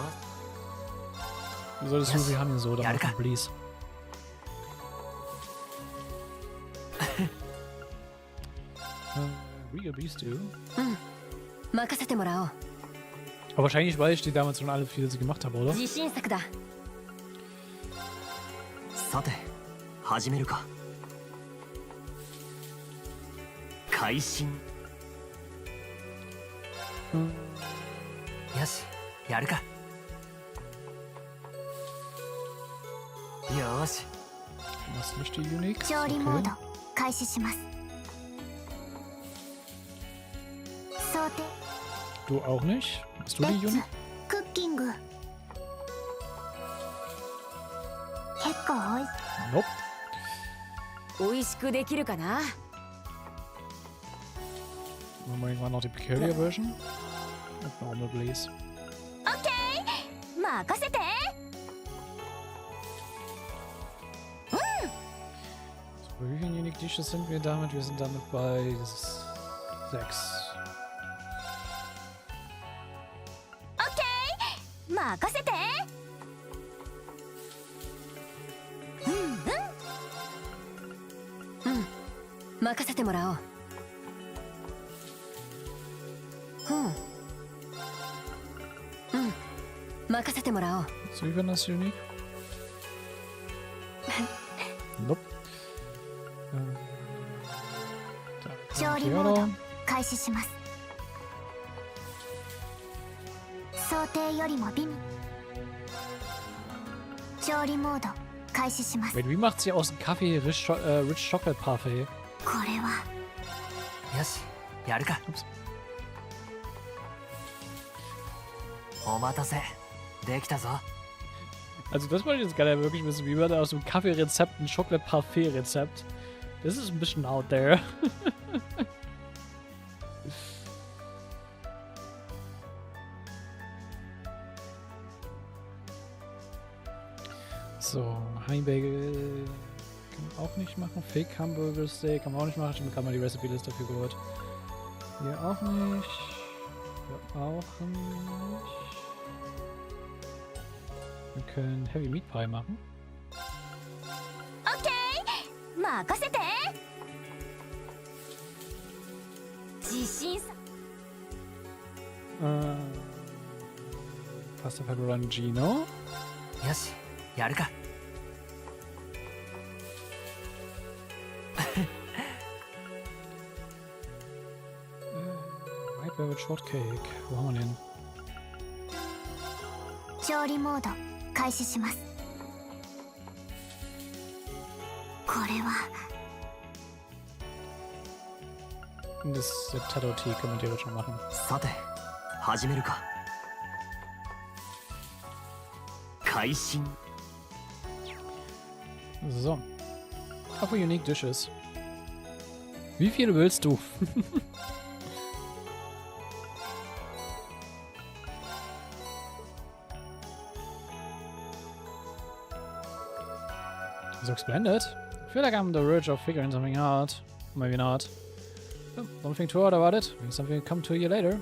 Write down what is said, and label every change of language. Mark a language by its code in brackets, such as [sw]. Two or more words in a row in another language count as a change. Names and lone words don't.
[de] Du solltest Ruby Honey Soda machen, please. Real Beef Stew. Aber wahrscheinlich, weil ich die damals schon alle 4 gemacht habe, oder? [ja] さて始めるか会心。よし、やるか。よし。 [de] Was nicht die Unique? [ja] 調理モード開始します。想定 [de] Du auch nicht? Hast du die [ja] レッツ [de] Unique? [ja] クッキング。結構おいし [de] Nope. [ja] 美味しくできるかな。 [de] Wollen wir irgendwann noch die [en] Peculiar Version? [de] Und normal, please. [ja] オッケー任せて。 [de] So, wie viele [en] Unique Dishes [de] sind wir damit? Wir sind damit bei 6. [ja] 任せて。任せてもらおう。任せてもらおう。 [de] So, wie war das Unique? Nope. [ja] 調理モード開始します。想定よりも美味。調理モード開始します。 [de] Wait, wie macht sie aus dem Kaffee Rich Chocolate Parfait? [ja] これはよし、やるか。お待たせ。できたぞ。 [de] Also das wollte ich jetzt gerne wirklich wissen, wie man da aus dem Kaffee-Rezept ein Chocolate Parfait-Rezept. Das ist ein bisschen [en] out there. [de] So, Heimbagel kann man auch nicht machen. Fake Hamburger Steak kann man auch nicht machen. Stimmt, kann man die Recipe-Liste dafür geholt. Hier auch nicht. Hier auch nicht. Wir können Heavy Meat Pie machen. [ja] オッケー任せて。自信さ。 [de] Pasta Peperoncino. [ja] よし、やるか。 [de] White Velvet Shortcake. Wo haben wir den? [ja] 調理モード開始します。これは [de] Das Tattoo Tea können wir theoretisch schon machen. [ja] さて、始めるか。会心。 [de] So. Auf [en] Unique Dishes. [de] Wie viele willst du? [en] So splendid. I feel like I'm on the verge of figuring something out. Maybe not. Something too hard about it. Maybe something will come to you later.